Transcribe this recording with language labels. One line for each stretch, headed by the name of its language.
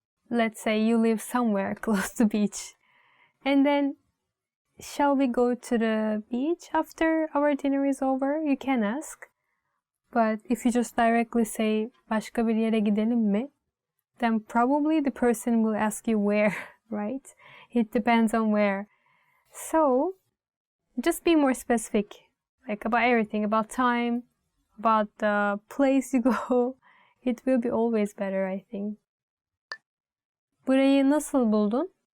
English: Let's say you live somewhere close to the beach. And then, shall we go to the beach after our dinner is over? You can ask. But if you just directly say,
Turkish: başka bir yere gidelim mi?
English: Then probably the person will ask you where, right? It depends on where. So, just be more specific, like about everything, about time, about the place you go. It will be always better, I think.
Turkish: Burayı nasıl buldun?